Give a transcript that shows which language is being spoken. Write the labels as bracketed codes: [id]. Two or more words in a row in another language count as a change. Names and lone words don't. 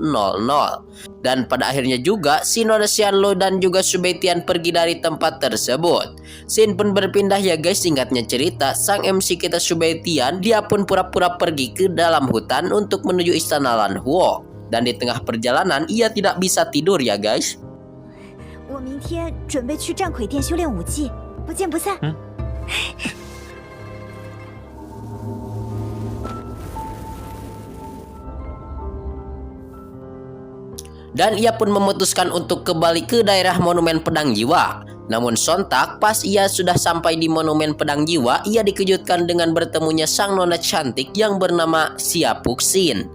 [id] Dan pada akhirnya juga, si Nona Xianlu dan juga Subaitian pergi dari tempat tersebut. Scene pun berpindah ya guys, singkatnya cerita, sang MC kita Subaitian, dia pun pura-pura pergi ke dalam hutan untuk menuju istana Lan Huo. Dan di tengah perjalanan, ia tidak bisa tidur ya guys. [zh] 我明天准备去战魁殿修炼武技，不见不散。 [id] Dan ia pun memutuskan untuk kembali ke daerah monumen pedang jiwa. Namun sontak pas ia sudah sampai di monumen pedang jiwa, ia dikejutkan dengan bertemunya sang nona cantik yang bernama Xia Puxin.